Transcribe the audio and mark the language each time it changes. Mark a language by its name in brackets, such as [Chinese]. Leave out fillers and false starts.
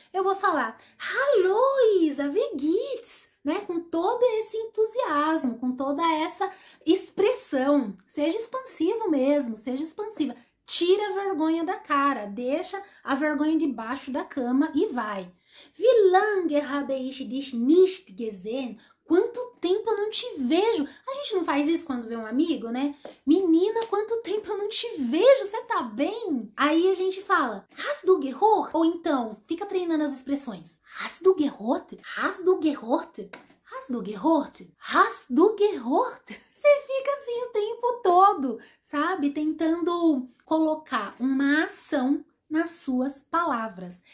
[Portuguese] Eu vou falar, [German] Hallo Isa, wie geht's? [Portuguese] Né, com todo esse entusiasmo, com toda essa expressão. Seja expansivo mesmo, seja expansiva. Tira a vergonha da cara, deixa a vergonha debaixo da cama e vai. [German] Wie lange habe ich dich nicht gesehen? [Portuguese] Quanto tempo eu não te vejo? A gente não faz isso quando vê um amigo, né? Menina, quanto tempo eu não te vejo? Você tá bem? Aí a gente fala, [German] hast du gehört? [Portuguese] Ou então, fica treinando as expressões. [German] Hast du gehört? Hast du gehört? Hast du gehört? Hast du gehört? [Portuguese] Você fica assim o tempo todo, sabe? Tentando colocar uma ação nas suas palavras.